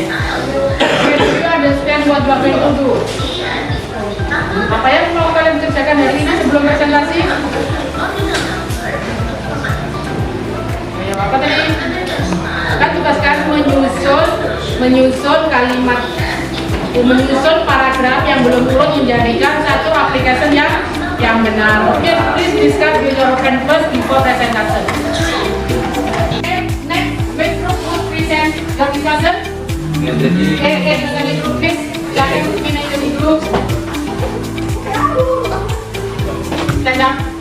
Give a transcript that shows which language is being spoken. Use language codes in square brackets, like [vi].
[en] Do you understand what you are going to do? [id] Apa yang mau kalian kerjakan hari ini sebelum presentasi? Ayo, apa tadi? Kan tugas kalian menyusun kalimat, menyusun paragraf yang belum turun menjadikan satu application yang benar. [en] Oke, please discuss with your friend first before presentation. Okay, next, which group will present the discussion? [id] Dari [en] group please, [id] silakan pimpinan dari group. [en] Stand up.